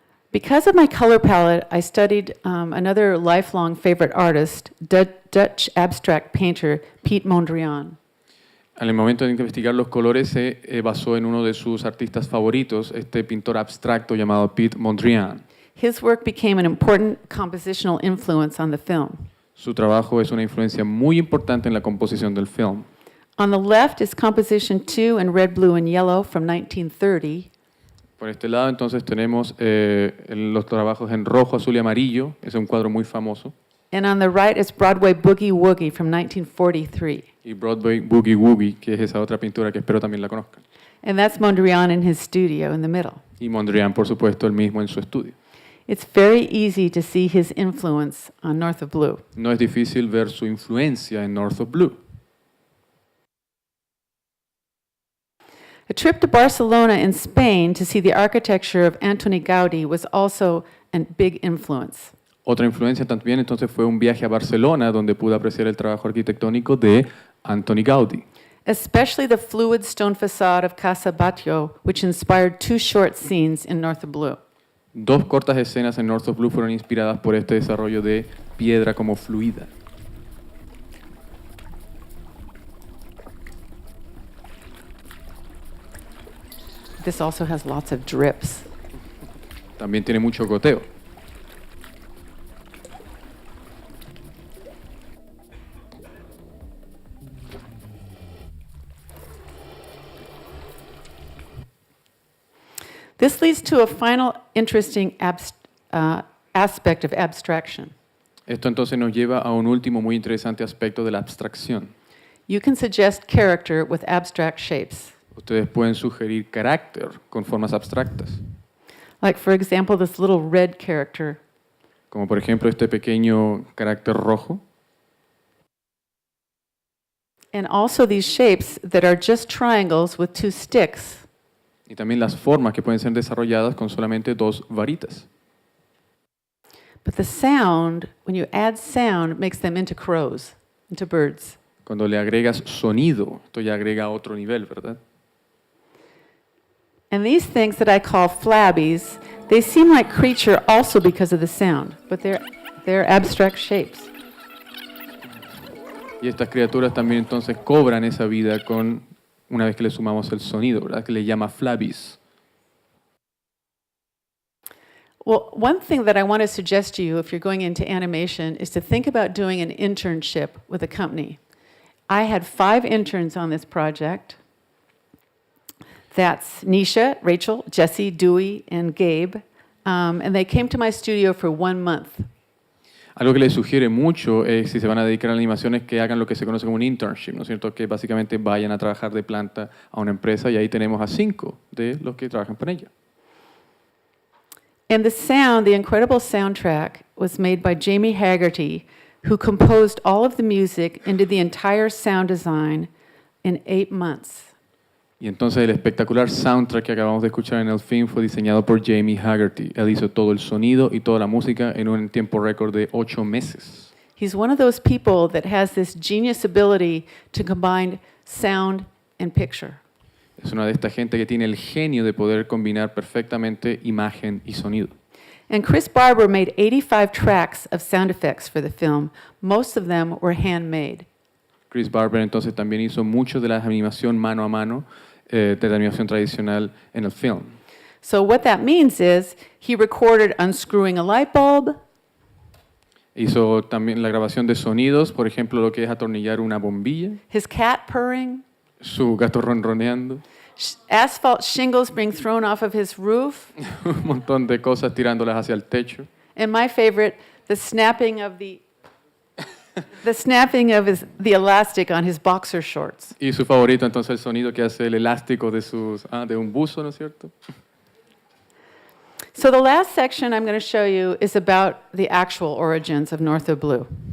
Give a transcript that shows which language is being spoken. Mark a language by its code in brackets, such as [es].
[en] Because of my color palette, I studied another lifelong favorite artist, Dutch abstract painter Piet Mondrian. [es] Al momento de investigar los colores se basó en uno de sus artistas favoritos, este pintor abstracto llamado Piet Mondrian. [en] His work became an important compositional influence on the film. [es] Su trabajo es una influencia muy importante en la composición del film. [en] On the left is Composition 2 in red, blue, and yellow from 1930. [es] Por este lado entonces tenemos los trabajos en rojo, azul y amarillo. Es un cuadro muy famoso. [en] And on the right is Broadway Boogie Woogie from 1943. [es] Y Broadway Boogie Woogie, que es esa otra pintura que espero también la conozcan. [en] And that's Mondrian in his studio in the middle. [es] Y Mondrian, por supuesto, el mismo en su estudio. [en] It's very easy to see his influence on North of Blue. [es] No es difícil ver su influencia en North of Blue. [en] A trip to Barcelona in Spain to see the architecture of Antoni Gaudí was also a big influence. [es] Otra influencia también entonces fue un viaje a Barcelona donde pude apreciar el trabajo arquitectónico de Antoni Gaudí. [en] Especially the fluid stone facade of Casa Batlló, which inspired two short scenes in North of Blue. [es] Dos cortas escenas en North of Blue fueron inspiradas por este desarrollo de piedra como fluida. [en] This also has lots of drips. [es] También tiene mucho goteo. [en] This leads to a final interesting aspect of abstraction. [es] Esto entonces nos lleva a un último muy interesante aspecto de la abstracción. [en] You can suggest character with abstract shapes. [es] Ustedes pueden sugerir carácter con formas abstractas, [en] Like, for example, this little red character. [es] como por ejemplo este pequeño carácter rojo, [en] And also these shapes that are just triangles with two sticks. [es] y también las formas que pueden ser desarrolladas con solamente dos varitas. [en] But the sound, when you add sound, makes them into crows, into birds. [es] Cuando le agregas sonido, esto ya agrega otro nivel, ¿verdad? [en] And these things that I call flabbies, they seem like creature also because of the sound, but they're abstract shapes. [es] Y estas criaturas también entonces cobran esa vida una vez que le sumamos el sonido, ¿verdad? Que le llama flabbies. [en] Well, one thing that I want to suggest to you if you're going into animation is to think about doing an internship with a company. I had 5 interns on this project. That's Nisha, Rachel, Jesse, Dewey, and Gabe. And they came to my studio for 1 month. [es] Algo que les sugiere mucho si se van a dedicar a la animación es que hagan lo que se conoce como un internship, ¿no es cierto? Que básicamente vayan a trabajar de planta a una empresa y ahí tenemos a 5 de los que trabajan para ella. [en] And the sound, the incredible soundtrack, was made by Jamie Haggerty, who composed all of the music and did the entire sound design in 8 months. [es] Y entonces el espectacular soundtrack que acabamos de escuchar en el film fue diseñado por Jamie Haggerty. Él hizo todo el sonido y toda la música en un tiempo récord de 8 meses. [en] He's one of those people that has this genius ability to combine sound and picture. [es] Es una de esta gente que tiene el genio de poder combinar perfectamente imagen y sonido. [en] And Chris Barber made 85 tracks of sound effects for the film. Most of them were handmade. [es] Chris Barber entonces también hizo mucho de la animación mano a mano, de la animación tradicional en el film. [en] So what that means is he recorded unscrewing a light bulb, [es] Hizo también la grabación de sonidos, por ejemplo, lo que es atornillar una bombilla, [en] his cat purring, [es] su gato ronroneando, [en] asphalt shingles being thrown off of his roof, [es] un montón de cosas tirándolas hacia el techo. [en] and my favorite, the snapping of the the elastic on his boxer shorts. [es] Y su favorito, entonces, el sonido que hace el elástico de un buzo, ¿no es cierto? [en] So the last section I'm going to show you is about the actual origins of North of Blue.